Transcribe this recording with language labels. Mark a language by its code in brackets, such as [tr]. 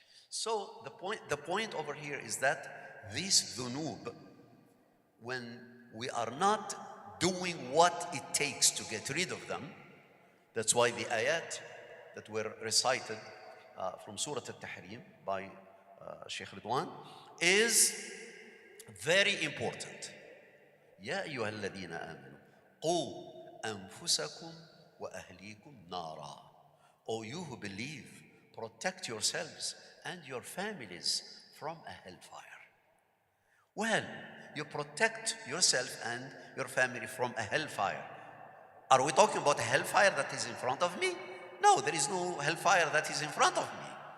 [en] So the point over here is that these dhunub, when we are not doing what it takes to get rid of them, that's why the ayat that were recited from Surah Al-Tahrim by Sheikh Ridwan is very important. [ar] يا أيها الذين آمنوا قوا أنفسكم وأهليكم نارا. [en] O you who believe, protect yourselves and your families from a hellfire. Well, you protect yourself and your family from a hellfire. Are we talking about a hellfire that is in front of me? No, there is no hellfire that is in front of me.